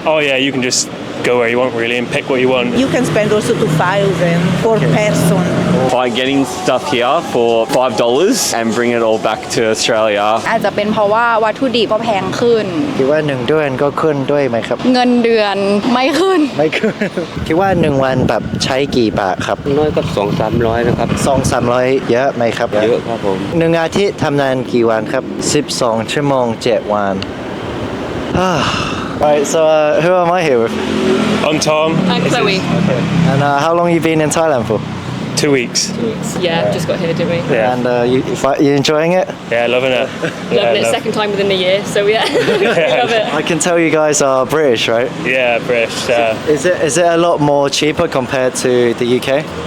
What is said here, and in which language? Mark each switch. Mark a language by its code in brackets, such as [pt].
[en] Oh yeah, you can just go where you want really and pick what you want. You can spend also 2,000 per person. By getting stuff here for $5 and bring it all back to Australia. [th] อาจจะเป็นเพราะว่าวัตถุดิบก็แพงขึ้น คิดว่า1 เดือนก็ขึ้นด้วยไหมครับ เงินเดือนไม่ขึ้น ไม่ขึ้น คิดว่า1 วันแบบใช้กี่บาทครับ น้อยก็200-300นะครับ 200-300 เยอะไหมครับ เยอะครับผม 1 อาทิตย์ทำงานกี่วันครับ12 ชั่วโมง 7 วัน [en] Right, so who am I here with? I'm Tom. I'm Chloe. And how long you been in Thailand for? 2 weeks. Yeah, just got here, didn't we? Yeah. And you enjoying it? Yeah, loving it. Loving it. Second time within a year, so yeah, we love it. I can tell you guys are British, right? Yeah, British. Is it a lot more cheaper compared to the UK?